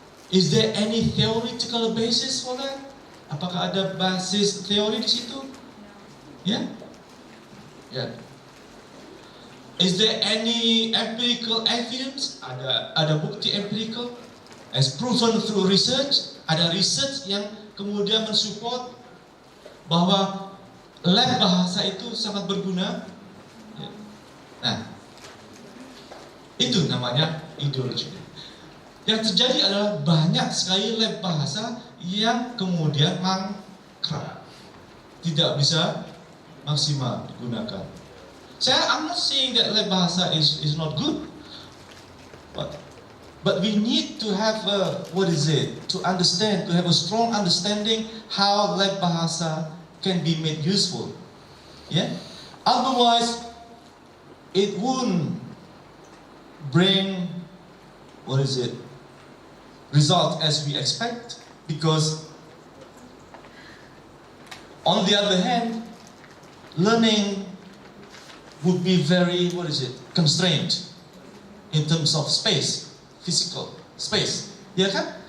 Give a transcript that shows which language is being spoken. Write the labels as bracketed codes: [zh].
[en] Is there any theoretical basis for that? [id] Apakah ada basis teori di situ? [en] Ya, ya. Is there any empirical evidence? [id] Ada bukti [en] empirical as proven through research? [id] Ada research yang kemudian mensupport bahwa lab bahasa itu sangat berguna. Ya. Nah, itu namanya ideologi. Yang terjadi adalah banyak sekali lab bahasa yang kemudian mangkrak, tidak bisa maksimal digunakan. [en] I'm not saying that lab bahasa is not good, but we need to have to have a strong understanding how lab bahasa can be made useful. Yeah, otherwise it won't bring result as we expect, because on the other hand, learning would be very constrained in terms of space, physical space. [id] Ya kan?